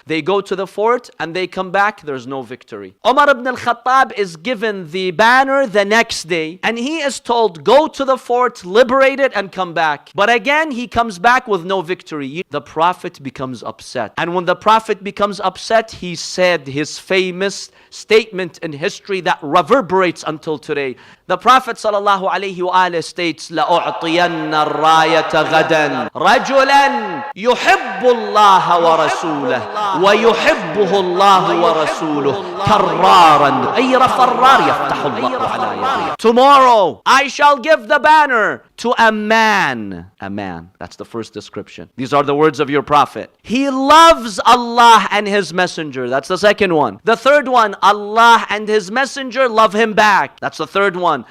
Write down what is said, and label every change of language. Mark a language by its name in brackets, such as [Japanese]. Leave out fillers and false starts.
[English] They go to the fort and they come back. There's no victory. Umar ibn al-Khattab is given the banner the next day and he is told, go to the fort, liberate it and come back. But again, he comes back with no victory. The Prophet becomes upset. And when the Prophet becomes upset, he said his famous statement in history that reverberates until today. The Prophet sallallahu alayhi wa states, [Arabic] لَأُعْطِيَنَّ الرَّايَةَ غَدًا رَجُلًا يُحِبُّ اللَّهَ وَرَسُولَهُ وَيُحِبُّهُ اللَّهُ وَرَسُولُهُ كَرَّارًا غَيْرَ فَرَّارٍ يَفْتَحُ اللَّهُ عَلَى يَدِهِ. [English] Tomorrow, I shall give the banner to a man. A man. That's the first description. These are the words of your Prophet. He loves Allah and His Messenger. That's the second one. The third one, Allah and His Messenger love him back. That's the third one.